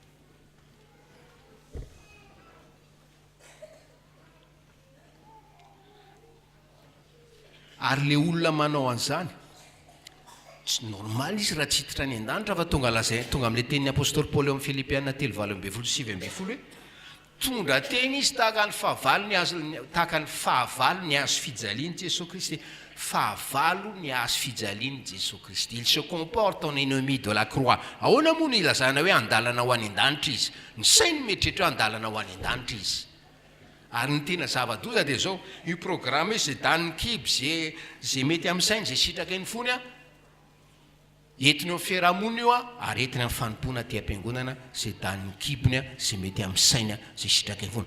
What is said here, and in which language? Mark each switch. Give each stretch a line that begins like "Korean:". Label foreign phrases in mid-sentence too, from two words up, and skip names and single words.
Malagasy: Ary le olona manao an'izany tsy normal izy raha tsy hiditra any an-danitra fa tonga amin'ilay tenin'ny apôstôly Paoly eo amin'ny Filipiana 3:27 hoe tonga teny izy tahaka ny fahavalo ny hazo fijaliany Jesosy Kristy. Fahavalo ny hazo fijaliany Jesosy Kristy.
French: Il se comporte en ennemi de la croix.
Malagasy: Ahoana moa ny ilazana hoe andalana ho any an-danitra izy? Ny sainy mieritreritra hoe andalana ho any an-danitra izy. Ary ny tena zava-doza dia zao, io programme izay daniny kibo zay mety amin'ny sainy, zay sitraka ny fony entiny amin'ny fiarahamonina io ary entiny amin'ny fanompoana aty am-piangonana zay daniny kibony zay mety amin'ny sainy zay sitraka ny fony.